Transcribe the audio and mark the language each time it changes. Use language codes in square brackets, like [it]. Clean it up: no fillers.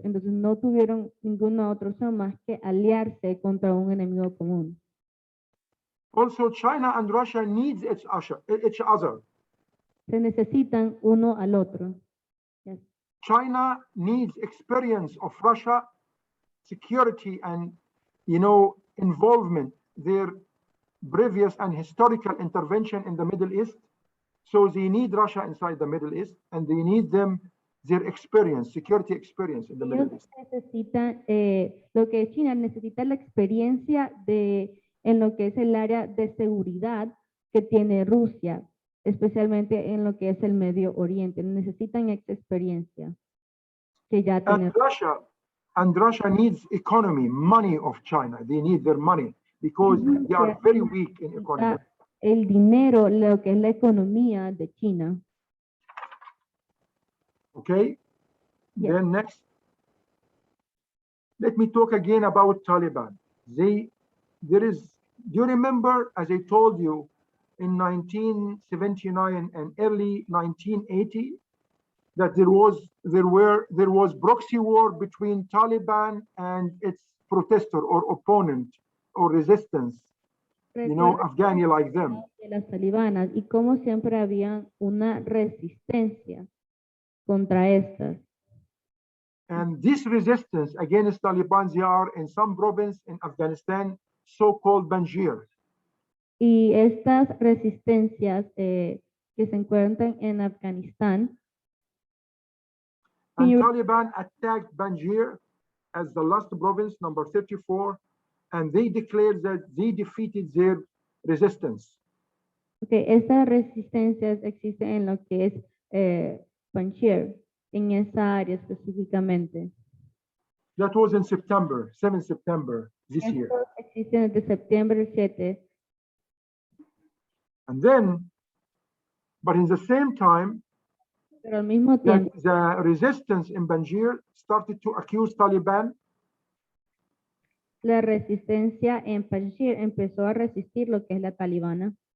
[es] Entonces no tuvieron ninguna otra opción más que aliarse contra un enemigo común. [en] Also, China and Russia needs each other. [es] Se necesitan uno al otro. [en] Yes. China needs experience of Russia, security and, you know, involvement, their previous and historical intervention in the Middle East. So they need Russia inside the Middle East, and they need their experience, security experience in the Middle East. [es] Necesitan, lo que China necesita la experiencia en lo que es el área de seguridad que tiene Rusia, especialmente en lo que es el Medio Oriente. Necesitan esta experiencia que ya tiene. [en] And Russia needs economy, money of China. They need their money because they are very weak in economy. [es] El dinero, lo que es la economía de China. [en] Okay. Yes. Then next, let me talk again about Taliban. Do you remember, as I told you, in 1979 and early 1980, that there was proxy war between Taliban and its protester or opponent or resistance, you know, Afghani like them. [es] De las talibanas y como siempre había una resistencia contra estas. [en] And this resistance against Taliban, they are in some province in Afghanistan, so-called Panjshir. [es] Y estas resistencias que se encuentran en Afganistán. [en] And Taliban attacked Panjshir as the last province, number 34, and they declared that they defeated their resistance. [es] Okay, estas resistencias existen en lo que es Panjshir, en esa área específicamente. [en] That was in September, 7 September this year. [es] Existen desde septiembre 7. [en] And then, but in the same time, [es] Pero al mismo tiempo, [en] the resistance in Panjshir started to accuse Taliban. [es] La resistencia en Panjshir empezó a resistir lo que es la talibana.